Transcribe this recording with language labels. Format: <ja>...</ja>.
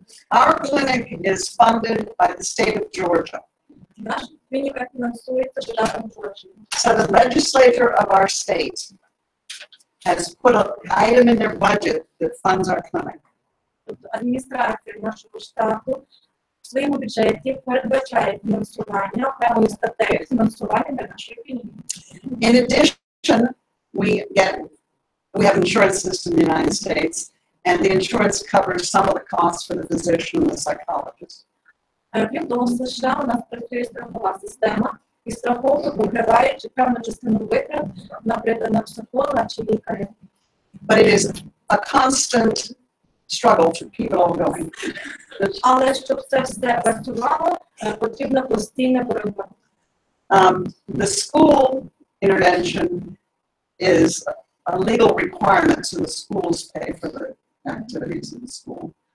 <en>Our clinic is funded by the state of Georgia.</en> <uk>Наша клініка фінансується штатом Джорджії.</uk> <en>So the legislature of our state has put an item in their budget that funds our clinic.</en> <uk>Тобто адміністрація нашого штату в своєму бюджеті передбачає фінансування, окремою статтею фінансування для нашої клініки.</uk> <en>In addition, we have insurance system in the United States, and the insurance covers some of the costs for the physician and the psychologist.</en> <uk>Крім того, в США у нас працює страхова система, і страховка покриває певну частину витрат, наприклад, на психолога чи лікаря.</uk> <en>But it is a constant struggle to keep it all going.</en> <uk>Але щоб це все працювало, потрібна постійна боротьба.</uk> <en>The school intervention is a legal requirement, so the schools pay for the activities in the school.</en>